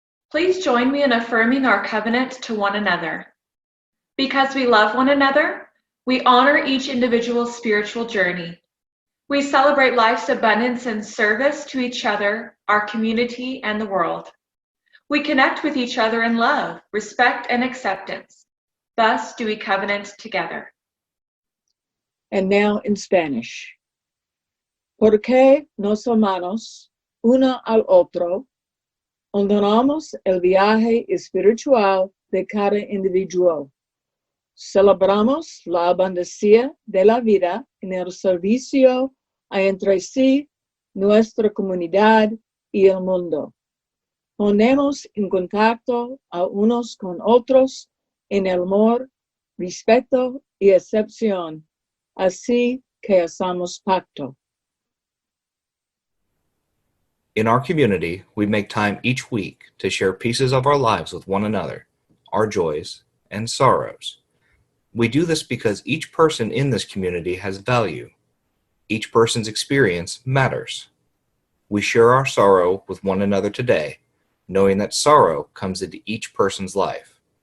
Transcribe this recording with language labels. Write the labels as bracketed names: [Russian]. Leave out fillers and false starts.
[English] Please join me in affirming our covenant to one another. Because we love one another, we honor each individual's spiritual journey. We celebrate life's abundance and service to each other, our community, and the world. We connect with each other in love, respect, and acceptance. Thus do we covenant together. And now in Spanish. [Spanish] Porque nos amamos uno al otro, honoramos el viaje espiritual de cada individuo. Celebramos la abundancia de la vida en el servicio a entre sí, nuestra comunidad y el mundo. Ponemos en contacto a unos con otros en el amor, respeto y acepción, así que hacemos pacto. [English] In our community, we make time each week to share pieces of our lives with one another, our joys and sorrows. We do this because each person in this community has value. Each person's experience matters. We share our sorrow with one another today, knowing that sorrow comes into each person's life.